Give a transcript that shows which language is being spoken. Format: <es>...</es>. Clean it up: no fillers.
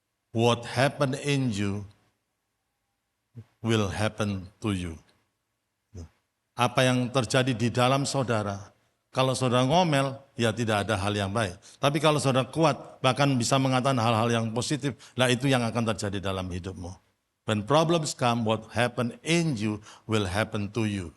<en>what happened in you will happen to you.</en> <id>Apa yang terjadi di dalam saudara, kalau saudara ngomel, ya tidak ada hal yang baik. Tapi kalau saudara kuat, bahkan bisa mengatakan hal-hal yang positif, lah itu yang akan terjadi dalam hidupmu.</id> <en>When problems come, what happened in you will happen to you.</en>